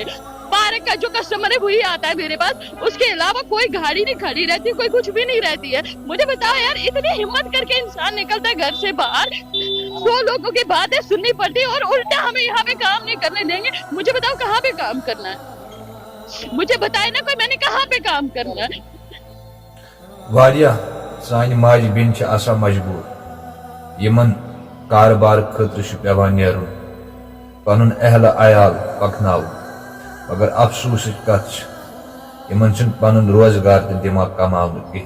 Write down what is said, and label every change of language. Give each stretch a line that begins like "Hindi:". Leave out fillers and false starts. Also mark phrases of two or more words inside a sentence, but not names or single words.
Urdu: پارک کا جو کسٹمر ہے وہی آتا ہے میرے پاس، اس کے علاوہ کوئی گاڑی نہیں کھڑی رہتی، کوئی کچھ بھی نہیں رہتی ہے. مجھے بتاؤ یار، اتنی ہمت کر کے انسان نکلتا ہے گھر سے باہر، 100 لوگوں کی باتیں سننی پڑتی اور الٹا ہمیں یہاں پہ کام نہیں کرنے دیں گے. مجھے بتاؤ کہاں پہ کام کرنا ہے؟ مجھے بتائے نا کوئی، میں نے کہاں پہ کام کرنا ہے؟
Kashmiri: واریاہ سانہِ ماجہِ بیٚنہِ چھِ آسان مجبوٗر، یِمن کارٕبار خٲطرٕ چھُ پیٚوان نیرُن، پنُن اہلہِ عیال پکناوُن، مگر افسوٗسٕچ کتھ چھِ یِمن چھُنہٕ پنُن روزگار تہِ دِوان کماونہٕ کِہیٖنۍ.